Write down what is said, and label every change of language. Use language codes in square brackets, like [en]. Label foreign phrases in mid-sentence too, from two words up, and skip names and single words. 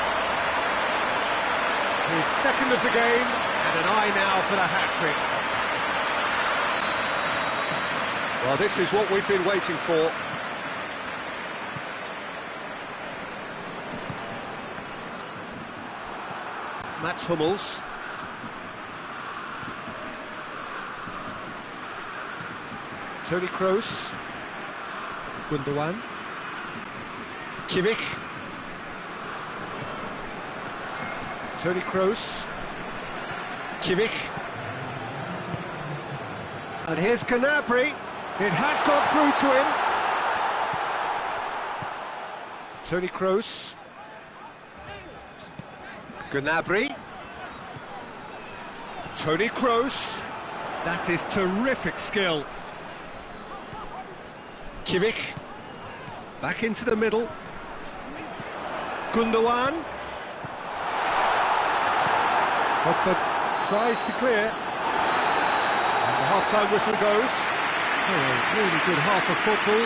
[en] His second of the game, and an eye now for the hat-trick. Well, this is what we've been waiting for. Mats Hummels. Toni Kroos. Gundogan. Kimmich. Toni Kroos. Kimmich. And here's Gnabry. It has gone through to him. Toni Kroos. Gnabry. Toni Kroos. That is terrific skill. Kimmich. Back into the middle. Gundogan. Pogba tries to clear. And the half-time whistle goes. So a really good half of football.